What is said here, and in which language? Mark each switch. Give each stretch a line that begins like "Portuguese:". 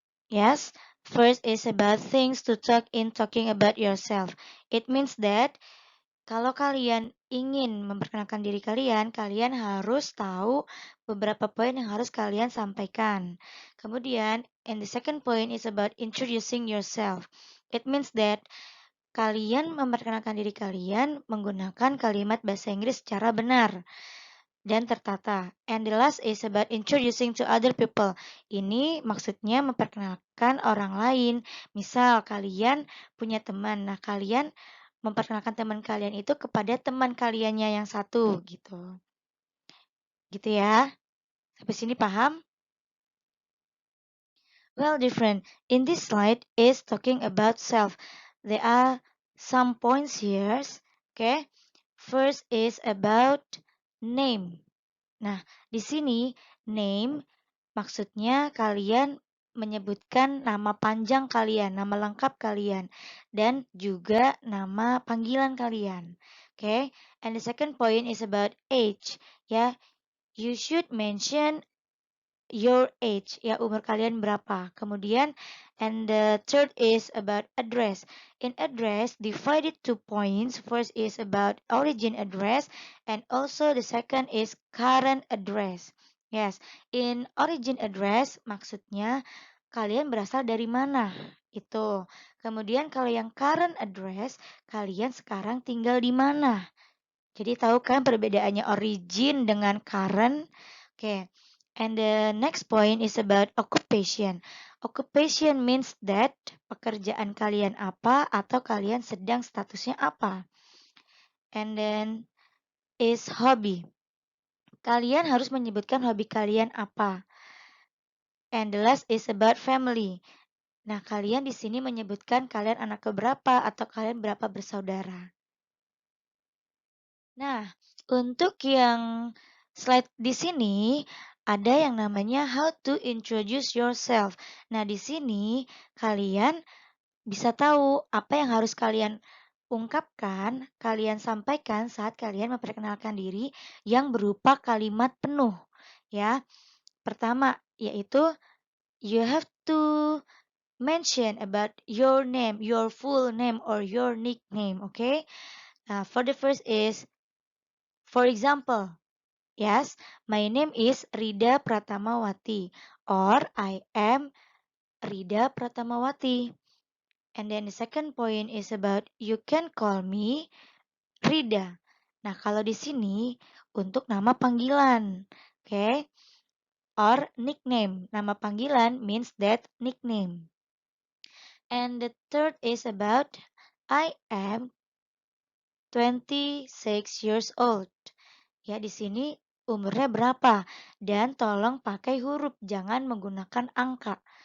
English: Yes. First is about things to talk in talking about yourself. It means that
Indonesian: kalau kalian ingin memperkenalkan diri kalian, kalian harus tahu beberapa poin yang harus kalian sampaikan. Kemudian,
English: and the second point is about introducing yourself. It means that
Indonesian: kalian memperkenalkan diri kalian menggunakan kalimat bahasa Inggris secara benar dan tertata.
English: And the last is about introducing to other people.
Indonesian: Ini maksudnya memperkenalkan orang lain. Misal kalian punya teman, nah kalian memperkenalkan teman kalian itu kepada teman kaliannya yang satu gitu. Gitu ya. Sampai sini paham?
English: Well, different. In this slide is talking about self. There are some points here. Okay. First is about name.
Indonesian: Nah, di sini name maksudnya kalian menyebutkan nama panjang kalian, nama lengkap kalian, dan juga nama panggilan kalian.
English: Okay. And the second point is about age. Ya, you should mention your age,
Indonesian: ya umur kalian berapa. Kemudian,
English: and the third is about address. In address, divided 2 points. First is about origin address, and also the second is current address. Yes, in origin address
Indonesian: maksudnya kalian berasal dari mana. Itu. Kemudian kalau yang current address, kalian sekarang tinggal di mana. Jadi tahu kan perbedaannya origin dengan current? Oke.
English: And the next point is about occupation. Occupation means that
Indonesian: pekerjaan kalian apa atau kalian sedang statusnya apa.
English: And then is hobby.
Indonesian: Kalian harus menyebutkan hobi kalian apa.
English: And the last is about family.
Indonesian: Nah, kalian di sini menyebutkan kalian anak keberapa atau kalian berapa bersaudara. Nah, untuk yang slide di sini ada yang namanya
English: how to introduce yourself.
Indonesian: Nah, di sini kalian bisa tahu apa yang harus kalian ungkapkan, kalian sampaikan saat kalian memperkenalkan diri yang berupa kalimat penuh. Ya, pertama yaitu
English: you have to mention about your name, your full name or your nickname, okay?
Indonesian: Nah,
English: for the first is for example, yes, my name is Rida Pratamawati or I am Rida Pratamawati. And then the second point is about you can call me Rida.
Indonesian: Nah, kalau di sini untuk nama panggilan, oke?
English: Okay? Or nickname.
Indonesian: Nama panggilan
English: means that nickname. And the third is about I am 26 years old.
Indonesian: Ya, di sini umurnya berapa? Dan tolong pakai huruf, jangan menggunakan angka.